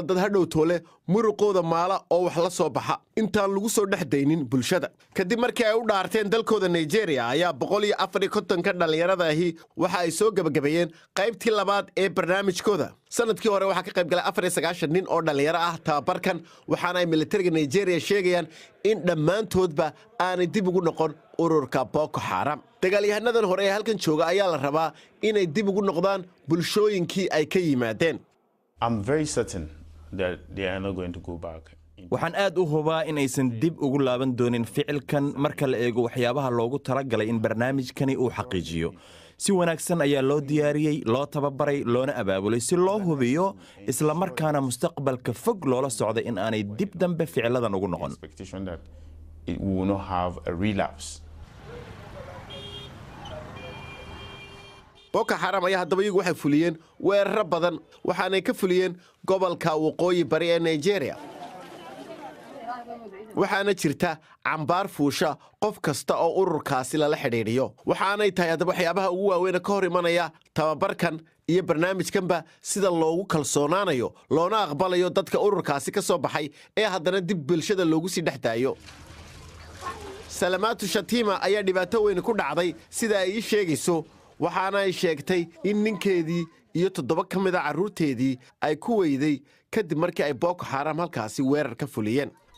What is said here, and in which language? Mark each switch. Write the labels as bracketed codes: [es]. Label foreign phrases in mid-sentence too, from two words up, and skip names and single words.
[so] dad hadhow toole muruqooda maala oo wax la soo baxa intaan lagu soo dhaxdaynin bulshada kadib markii ay u dhaarteen dalkooda Nigeria ayaa 154 ka dhalinyarada ahi waxa ay soo gabagabeeyeen qaybtii labaad ee barnaamijkooda sanadkii hore waxa ka qayb galay 94 nin oo dhalinyaro ah tababarkan waxaana ay militariga Nigeria sheegayaan in dhammaantoodba aanay dib ugu noqon ururka Boko Haram dagaalyahanadan hore ee halkan jooga ayaa la rabaa inay dib ugu noqdaan bulshooyinkii ay ka yimaadeen [en] I'm very certain that they are not going to go back [so] waxaan aad u hubaa in aysan dib ugu laaban doonin ficilkan marka la eego waxyaabaha loogu talagalay in barnaamijkani uu xaqiijiyo si wanaagsan ayaa loo diyaariyay loo tababaray loona abaabulay si loo hubiyo isla markaana mustaqbalka fog loola socdo in aanay dib dambe ficiladan ugu noqon [en] it will not have a relapse [so] Boko Haram ayaa haddaba iyagu waxay fuliyeen weeraro badan waxaanay ka fuliyeen gobolka waqooyi bari ee Nigeria waxaana jirta cambaar fuusha qof kasta oo ururkaasi lala xidhiidhiyo waxaanay tahay haddaba waxyaabaha ugu waaweyn ka hor imanaya tababarkan iyo barnaamijkanba sida loogu kalsoonaanayo loona aqbalayo dadka ururkaasi ka soo baxay ee haddana dib bulshada loogu sii dhexdaayo Salamatu Shatima ayaa dhibaato weyn ku dhacday sida ay sheegayso waxaana ay sheegtay in ninkeedii iyo 7 ka mid ah carruurteedii ay ku weyday kadib markii ay Boko Haram halkaasi weerar ka fuliyeen